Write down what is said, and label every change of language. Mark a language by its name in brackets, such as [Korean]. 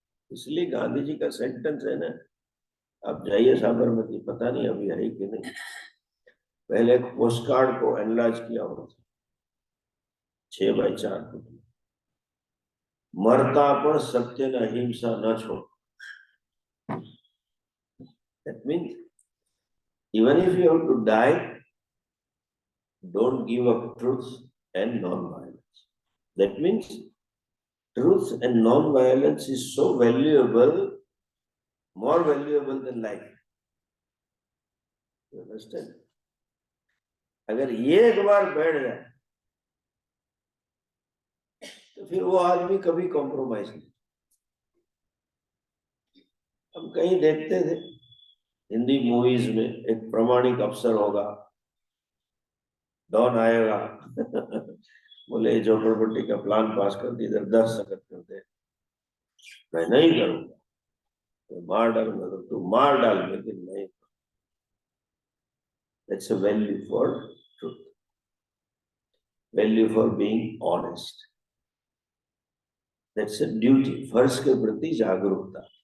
[Hindi] इसलिए गांधी जी का सेंटेंस है ना, आप जाइए साबरमती, पता नहीं अभी है कि नहीं, पहले एक पोस्ट कार्ड को एनलार्ज किया हुआ था 6x4 फुट, मरता पर सत्य न हिंसा न छोड़। [English] That means even if you have to die, don't give up truth and non-violence. That means truth and non-violence is so valuable, more valuable than life. You understand? [Hindi] अगर ये एक बार बैठ जाए तो फिर वो आदमी कभी कॉम्प्रोमाइज नहीं। हम कहीं देखते थे हिंदी मूवीज में, एक प्रामाणिक अफसर होगा, डॉन आएगा बोले झोपड़पट्टी का प्लान पास कर दी, इधर 10 सकत कर दे, मैं नहीं करूंगा, तो मार डालूंगा तो तू मार डाल, लेकिन नहीं। [English] That's a value for truth, value for being honest, that's a duty, [Hindi] फर्ज के प्रति जागरूकता।